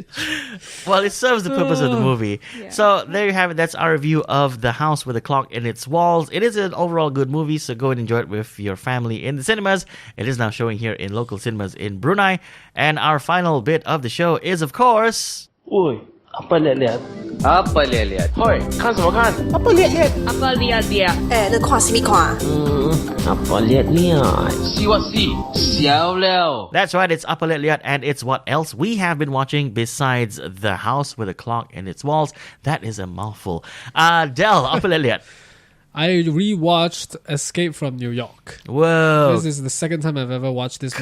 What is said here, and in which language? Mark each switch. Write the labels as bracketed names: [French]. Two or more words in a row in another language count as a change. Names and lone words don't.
[English] Well, it serves the purpose of the movie. Yeah. So there you have it. That's our review of The House with a Clock in Its Walls. It is an overall good movie, so go and enjoy it with your family in the cinemas. It is now showing here in local cinemas in Brunei. And our final bit of the show is, of course... [Malay] Oi, apa liat-liat? Apa liat-liat? [Chinese] Hoi, 看什么看? [Malay] Apa liat-liat? Apa liat-liat? [Chinese] 那看什么看？ [Malay] Apa liat-liat? [English] See what see? [Chinese] 笑了. [English] That's right, it's Apa Liat Liat, and it's what else we have been watching besides The House with a Clock in Its Walls. That is a mouthful. Del, Apa Liat Liat. I rewatched Escape from New York. Whoa. This is the second time I've ever watched this